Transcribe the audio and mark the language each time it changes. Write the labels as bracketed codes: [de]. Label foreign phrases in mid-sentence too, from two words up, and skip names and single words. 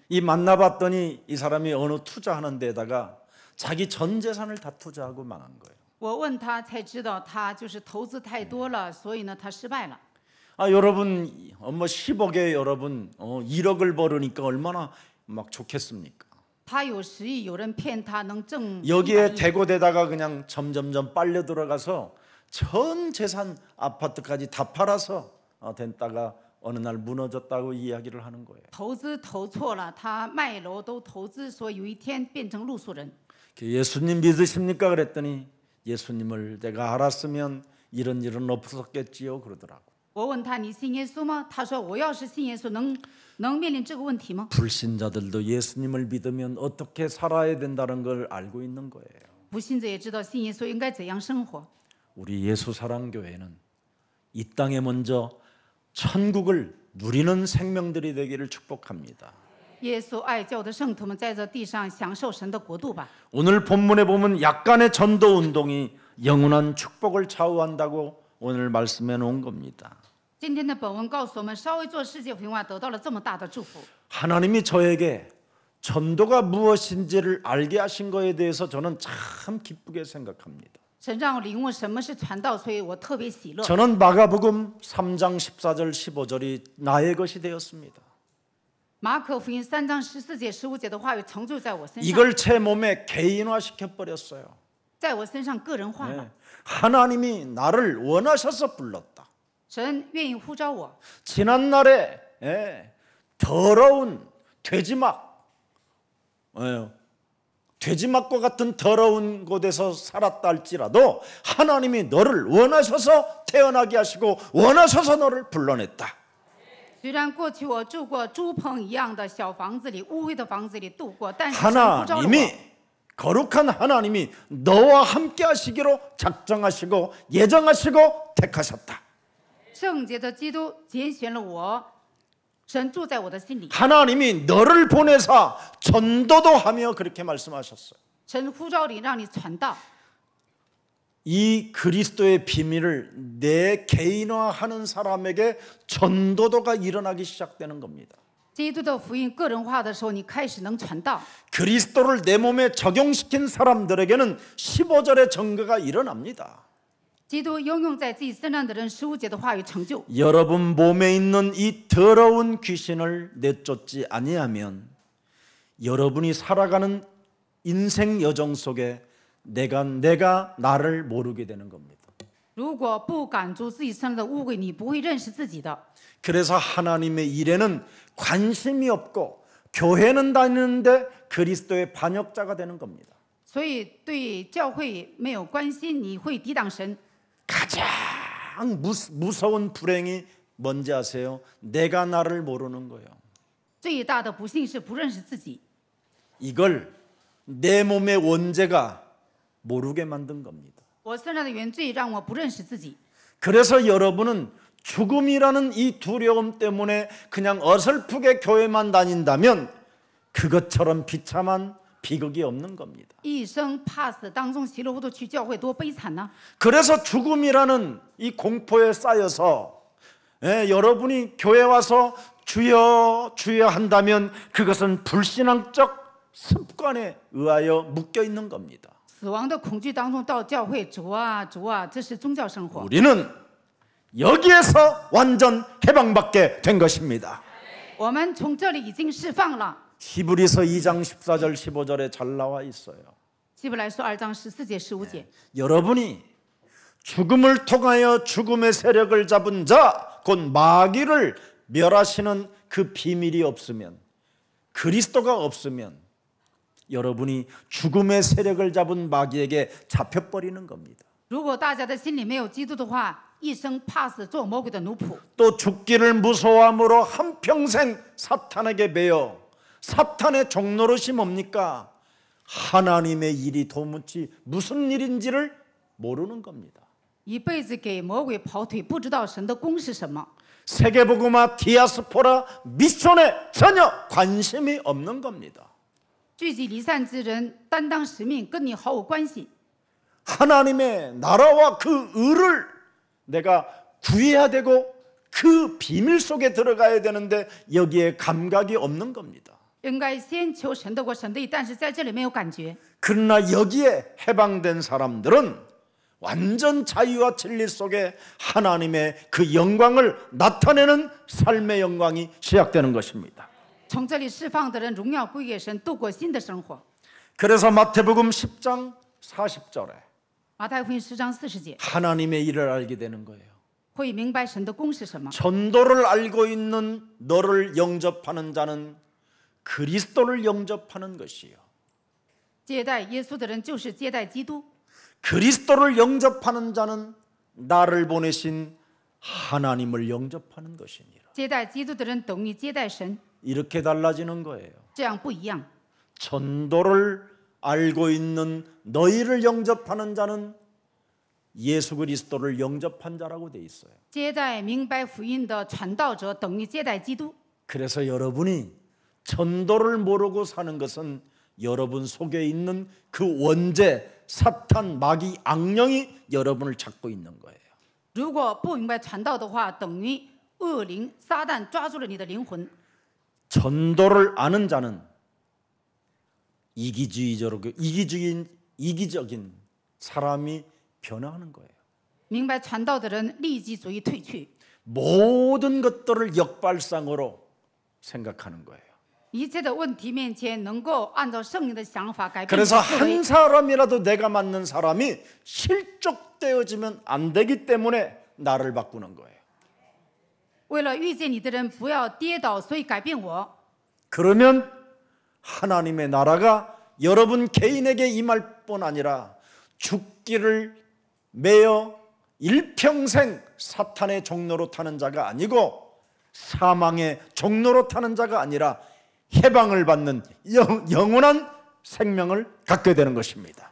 [ko] 이 만나봤더니 이 사람이 어느 투자하는 데다가 자기 전 재산을 다 투자하고 망한 거예요. [zh] 我问他才知道，他就是投资太多了，所以呢，他失败了。 [ko] 아 여러분 뭐 10억에 여러분 1억을 벌으니까 얼마나 막 좋겠습니까? [zh] 他有10亿，有人骗他能挣100 [ko] 여기에 [zh] 亿， [ko] 대고되다가 그냥 점점점 빨려 들어가서 전 재산 아파트까지 다 팔아서 됐다가 어느 날 무너졌다고 이야기를 하는 거예요. [zh] 投资投错了，他卖楼都投资，所以有一天变成露宿人。 [ko] 예수님 믿으십니까? 그랬더니 예수님을 내가 알았으면 이런 일은 없었겠지요 그러더라고. [zh] 我问他你信耶稣吗？他说我要是信耶稣，能面临这个问题吗？ [ko] 불신자들도 예수님을 믿으면 어떻게 살아야 된다는 걸 알고 있는 거예요. [zh] 不信者也知道信耶稣应该怎样生活。 [ko] 우리 예수사랑교회는 이 땅에 먼저 천국을 누리는 생명들이 되기를 축복합니다. [zh] 耶稣爱教的圣徒们在这地上享受神的国度吧。 [ko] 오늘 본문에 보면 약간의 전도 운동이 영원한 축복을 좌우한다고 오늘 말씀해 놓은 겁니다. [zh] 今天的本文告诉我们，稍微做世界平化得到了这么大的祝福。 [ko] 하나님이 저에게 전도가 무엇인지를 알게 하신 것에 대해서 저는 참 기쁘게 생각합니다. [zh] 神让我领悟什么是传道，所以我特别喜乐。 [ko] 저는 마가복음 3장 14절 15절이 나의 것이 되었습니다. [zh] 马可福音3章14节、15节的话语成就在我身上， [ko] 이걸 제 몸에 개인화시켜 버렸어요. [zh] 在我身上个人化了。 [ko] 하나님이 나를 원하셔서 불렀다. [zh] 神愿意呼召我。 [ko] 지난날에 더러운 돼지막, 돼지막과 같은 더러운 곳에서 살았다 할지라도 하나님이 너를 원하셔서 태어나게 하시고 원하셔서 너를 불러냈다. [zh] 虽然过去我住过猪棚一样的小房子里、污秽的房子里度过，但是神呼召了 [ko] 하나님이 [zh] 我。 [ko] 거룩한 하나님이 너와 함께 하시기로 작정하시고 예정하시고 택하셨다. [zh] 圣洁的基督拣选了我，神住在我的心里。 [ko] 하나님이 너를 보내사 전도도 하며 그렇게 말씀하셨어요. [zh] 神呼召你，让你传道。 [ko] 이 그리스도의 비밀을 내 개인화하는 사람에게 전도도가 일어나기 시작되는 겁니다. [zh] 基督的福音个人化的时候，你开始能传道。 [ko] 그리스도를 내 몸에 적용시킨 사람들에게는 15절의 증거가 일어납니다. [zh] 基督应用在自己身上的人，15节的话语成就。 [ko] 여러분 몸에 있는 이 더러운 귀신을 내쫓지 아니하면 여러분이 살아가는 인생 여정 속에 내가 나를 모르게 되는 겁니다. [zh] 如果不赶逐自己身上的污秽，你不会认识自己的。 [ko] 그래서 하나님의 일에는 관심이 없고 교회는 다니는데 그리스도의 반역자가 되는 겁니다. [zh] 所以对教会没有关心，你会抵挡神。 [ko] 가장 무서운 불행이 뭔지 아세요? 내가 나를 모르는 거예요. [zh] 最大的不幸是不认识自己。 [ko] 이걸 내 몸의 원죄가 모르게 만든 겁니다. [zh] 我身上的原罪让我不认识自己， [ko] 그래서 여러분은 죽음이라는 이 두려움 때문에 그냥 어설프게 교회만 다닌다면 그것처럼 비참한 비극이 없는 겁니다. [zh] 一生怕死当中稀里糊涂去教会，多悲惨呢！ [ko] 그래서 죽음이라는 이 공포에 쌓여서 여러분이 교회 와서 주여 주여 한다면 그것은 불신앙적 습관에 의하여 묶여 있는 겁니다. [zh] 死亡的恐惧当中到教会，主啊主啊，这是宗教生活。 [ko] 우리는 여기에서 완전 해방받게 된 것입니다. [zh] 我们从这里已经释放了。 [ko] 히브리서 2장 14절 15절에 잘 나와 있어요. [zh] 希伯来书2章14节15节， [ko] 여러분이 죽음을 통하여 죽음의 세력을 잡은 자, 곧 마귀를 멸하시는 그 비밀이 없으면, 그리스도가 없으면 여러분이 죽음의 세력을 잡은 마귀에게 잡혀버리는 겁니다. [zh] 如果大家的心里没有基督的话，一生怕死做魔鬼的奴仆， [ko] 또 죽기를 무서워함으로 한평생 사탄에게 매여 사탄의 종노릇이 뭡니까? 하나님의 일이 도무지 무슨 일인지를 모르는 겁니다. [zh] 一辈子给魔鬼跑腿，不知道神的功是什么。 [ko] 세계복음화 디아스포라 미션에 전혀 관심이 없는 겁니다. [zh] 聚集离散之人担当使命，跟你毫无关系。 [ko] 하나님의 나라와 그 의를 내가 구해야 되고 그 비밀 속에 들어가야 되는데 여기에 감각이 없는 겁니다. [zh] 应该先求神的国、神的义，但是在这里没有感觉。 [ko] 그러나 여기에 해방된 사람들은 완전 자유와 진리 속에 하나님의 그 영광을 나타내는 삶의 영광이 시작되는 것입니다. [zh] 从这里释放的人，荣耀归给神，度过新的生活。 [ko] 그래서 마태복음 10장 40절에 [zh] 马太福音10章40节， [ko] 하나님의 일을 알게 되는 거예요. [zh] 会明白神的功是什么。 [ko] 전도를 알고 있는 너를 영접하는 자는 그리스도를 영접하는 것이요. [zh] 接待耶稣的人就是接待基督， [ko] 그리스도를 영접하는 자는 나를 보내신 하나님을 영접하는 것이니라. [zh] 接待基督的人等于接待神， [ko] 이렇게 달라지는 거예요. [zh] 这样不一样。 [ko] 전도를 알고 있는 너희를 영접하는 자는 예수 그리스도를 영접한 자라고 돼 있어요. [zh] 接待明白福音的传道者等于接待基督。 [ko] 그래서 여러분이 전도를 모르고 사는 것은 여러분 속에 있는 그 원죄, 사탄, 마귀, 악령이 여러분을 잡고 있는 거예요. [zh] 如果不明白传道的话，等于恶灵撒旦抓住了你的灵魂。 [ko] 전도를 아는 자는 이기적인 사람이 변화하는 거예요. [zh] 明白传道的人利己主义退去， [ko] 모든 것들을 역발상으로 생각하는 거예요. [zh] 一切的问题面前能够按照圣灵的想法改变你 [ko] 그래서 [zh] 的思维 [ko] 한 사람이라도 내가 맞는 사람이 실족되어지면 안 되기 때문에 나를 바꾸는 거예요. [zh] 为了遇见你的人不要跌倒，所以改变我。 [ko] 그러면 하나님의 나라가 여러분 개인에게 임할 뿐 아니라 죽기를 매여 일평생 사탄의 종로로 타는 자가 아니고 사망의 종로로 타는 자가 아니라 해방을 받는 영원한 생명을 갖게 되는 것입니다.